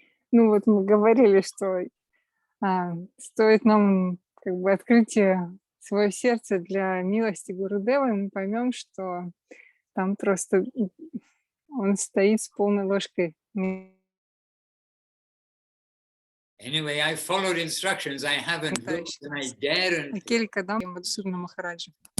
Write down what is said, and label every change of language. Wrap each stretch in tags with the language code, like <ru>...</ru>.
<ru>Ну вот мы говорили, что стоит нам как бы открыть свое сердце для милости Гурудева, и мы поймем, что там просто он стоит с полной ложкой.</ru> <en>Anyway, I followed instructions. I haven't looked, and I daren't.</en> <ru>Келли Кадамба Мадхусуданом Махараджем.</ru>